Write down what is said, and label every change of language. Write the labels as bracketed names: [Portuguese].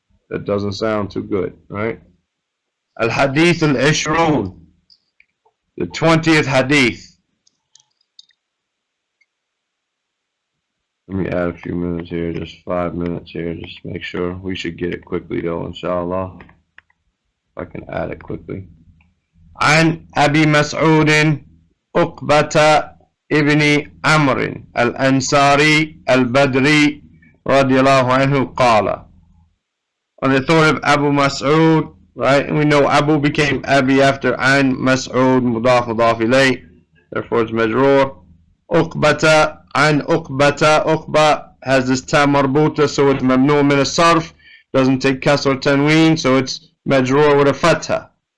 [English] That doesn't sound too good, right? Al-Hadith al-Ishrun, the 20th Hadith. Let me add a few minutes here, just 5 minutes here, just make sure. We should get it quickly though, inshallah. If I can add it quickly. [Arabic] عن أبي مسعود عقبة ابن عمرو الأنصاري البدري رضي الله عنه قال. [English] On the authority of Abu Mas'ud, right? And we know Abu became Abi after An Mas'ud Mudaf Mudaf Ilay, therefore it's Majroor. Uqbata An Uqbata, Uqba has this ta marbuta, so it's mamnu min as-sarf, doesn't take kasr or tanween, so it's majroor with a fatha.